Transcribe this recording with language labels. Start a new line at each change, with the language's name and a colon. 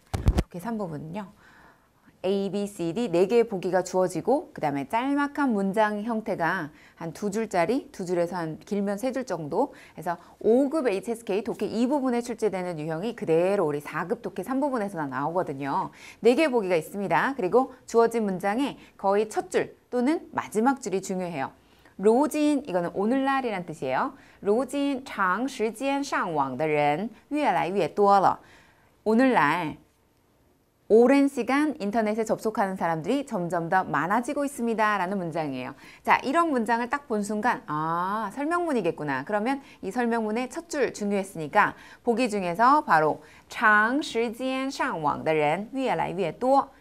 Korean: 독해 3부분은요. A, B, C, D 4개의 보기가 주어지고 그 다음에 짤막한 문장 형태가 한 2줄짜리, 2줄에서 한 길면 3줄 정도 해서 5급 HSK 독해 2부분에 출제되는 유형이 그대로 우리 4급 독해 3부분에서 나오거든요. 4개의 보기가 있습니다. 그리고 주어진 문장에 거의 첫 줄 또는 마지막 줄이 중요해요. 로진, 이거는 오늘날이란 뜻이에요.
Chinese: 로진 长时间上网的人越来越多了.
Korean: 오늘날 오랜 시간 인터넷에 접속하는 사람들이 점점 더 많아지고 있습니다. 라는 문장이에요. 자, 이런 문장을 딱 본 순간 아, 설명문이겠구나. 그러면 이 설명문의 첫 줄 중요했으니까 보기 중에서 바로
Chinese: 长时间上网的人越来越多.